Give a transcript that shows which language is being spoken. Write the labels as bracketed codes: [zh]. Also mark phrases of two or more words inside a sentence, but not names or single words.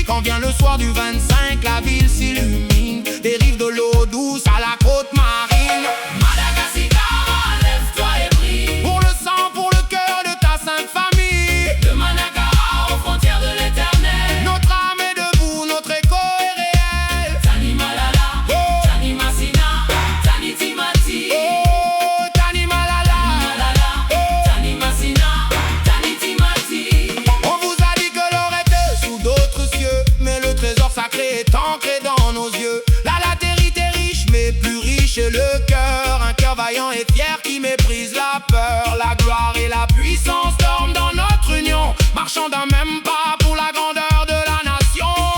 [fr] Quand vient le soir du 25, la ville s'illumine, des rives de l'eau douce à la côte marine. Madagascar, lève-toi et brille. Pour le sang, pour le cœur de ta sainte famille. De Manakara aux frontières de l'éternel. Notre âme est debout, notre écho est réel. [mg] Tani Malala, Oh. Tani Masina, Tani Timati. Oh, Tani Malala. Malala, Tani Masina, Tani Timati. [fr] On vous a dit que l'or était sous d'autres cieux, mais le trésor sacré est ancré dans nos yeux. La latérité est riche, mais plus riche est le cœur. Un cœur vaillant et fier qui méprise la peur. La gloire et la puissance dorment dans notre union, marchant d'un même pas pour la grandeur de la nation.